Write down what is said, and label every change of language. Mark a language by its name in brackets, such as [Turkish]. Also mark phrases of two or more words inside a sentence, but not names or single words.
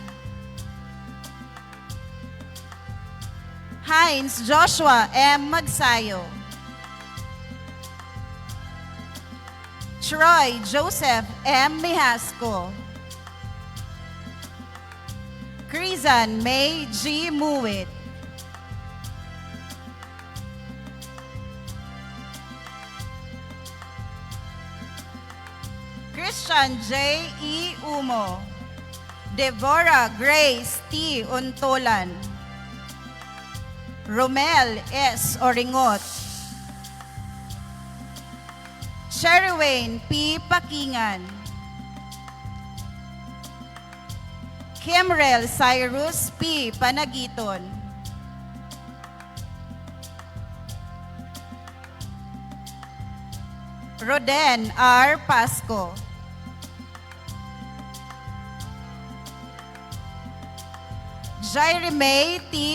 [English] Heinz Joshua M. Magsayo. Troy Joseph M. Mihasco. Krizan May G. Muwit. Christian J. E. Umo. Deborah Grace T. Untolan. Romel S. Oringot. Sherwayne P. Pakingan. Kimrel Cyrus P. Panagiton. Roden R. Pasco. Jairi May T.